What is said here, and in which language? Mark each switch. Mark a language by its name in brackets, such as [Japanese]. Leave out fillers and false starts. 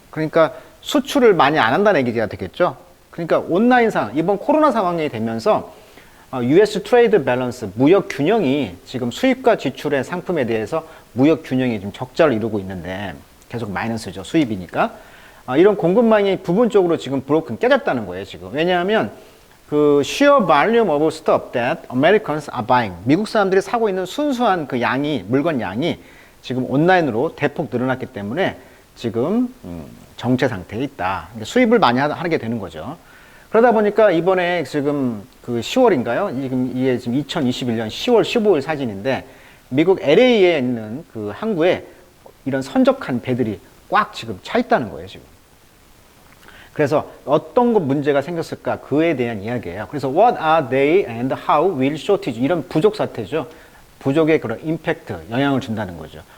[Korean] 그러니까 수출을 많이 안 한다는 얘기가 되겠죠. 그러니까 온라인 상황, 이번 코로나 상황이 되면서 US 트레이드 밸런스, 무역 균형이 지금 수입과 지출의 상품에 대해서 무역 균형이 좀 적자를 이루고 있는데 계속 마이너스죠. 수입이니까. 이런 공급망이 부분적으로 지금 브로큰 깨졌다는 거예요, 지금. 왜냐하면 그 [English] sheer volume of stuff that Americans are buying. [Korean] 미국 사람들이 사고 있는 순수한 그 양이, 물건 양이 지금 온라인으로 대폭 늘어났기 때문에 지금 정체 상태에 있다. 수입을 많이 하게 되는 거죠. 그러다 보니까 이번에 지금 그 10월인가요? 이게 지금 2021년 10월 15일 사진인데 미국 LA에 있는 그 항구에 이런 선적한 배들이 꽉 지금 차 있다는 거예요, 지금. 그래서 어떤 것 문제가 생겼을까 그에 대한 이야기예요. 그래서 [English] what are they and how will shortage [Korean] 이런 부족 사태죠. 부족의 그런 임팩트, 영향을 준다는 거죠.